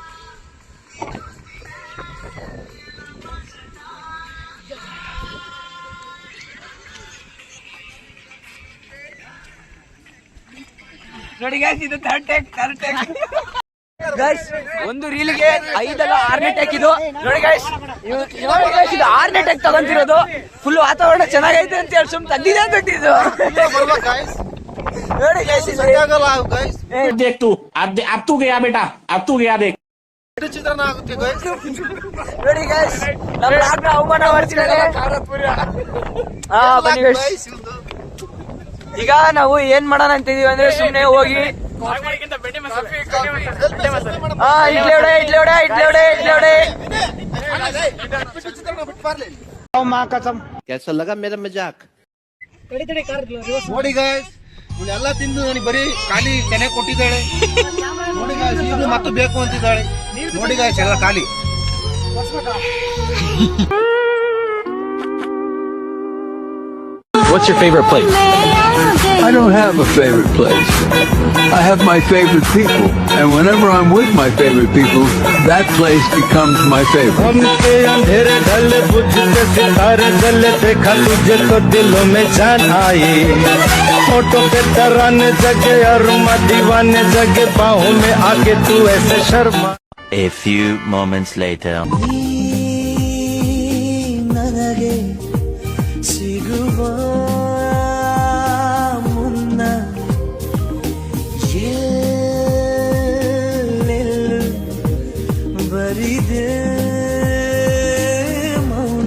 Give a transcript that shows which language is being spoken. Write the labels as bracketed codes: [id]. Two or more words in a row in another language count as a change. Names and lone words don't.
[kn] ನೋಡಿ ಗೈಸ್, ಇದು [en] third take. [kn] ಗೈಸ್ ಒಂದು ರೀಲ್ಗೆ 5 ಅಲ್ಲ 6ನೇ ಟೇಕ್ ಇದು. ನೋಡಿ ಗೈಸ್ ಇದು 6ನೇ ಟೇಕ್ ತಗೊಂತಿರೋದು. ಫುಲ್ ವಾತಾವರಣ ಚೆನ್ನಾಗೈತೆ ಅಂತ ಹೇಳಿ ಸುಮ್ ತಂದಿದೆ ಅಂತ ಇದು. ನೋಡಿ ಗೈಸ್ [hi] देख तू अब तू गया बेटा, अब तू गया देख. [kn] ಚಿತ್ರಣ ಆಗುತ್ತೆ ಗೈಸ್. ನೋಡಿ ಗೈಸ್ ನಮ್ಮ ಲಾಗ್ನ ಅವಮಾನ ಮಾಡ್ತಿದ್ದಾರೆ. ಹಾ ಬನ್ನಿ ಗೈಸ್, ಈಗ ನಾವು ಏನ್ ಮಾಡೋಣ ಅಂತ ಇದೀವಿ ಅಂದ್ರೆ ಸುಮ್ನೆ ಹೋಗಿ ಇಡ್ಲಿ ಹೊಡೆ. [hi] कैसा लगा मेरा मजाक? [kn] ನೋಡಿ ಗೈಸ್ ಇವಳೆಲ್ಲ ತಿಂದು ನನಗೆ ಬರೀ ಖಾಲಿ ತೆನೆ ಕೊಟ್ಟಿದ್ದಾಳೆ. ನೋಡಿ ಗೈಸ್ ಈಗಲೂ ಮತ್ತೆ ಬೇಕು ಅಂತಿದ್ದಾಳೆ. ನೋಡಿ ಗೈಸ್ ಎಲ್ಲ ಖಾಲಿ. [en] What's your favorite place? I don't have a favorite place. I have my favorite people. And whenever I'm with my favorite people, that place becomes my favorite. [hi] हमके अंधेरे ढल बुझते सितारे जले देखा तुझे तो दिलों में जान आई. फोटो पे तराने जगे और दीवाने जगे बाहों में आके तू ऐसे शर्मा. [en] A few moments later. [kn] ನನಗೆ ಸಿಗುವ ಮುನ್ನ ಎಲ್ಲೆಲ್ಲೂ ಬರಿದೆ ಮೌನ.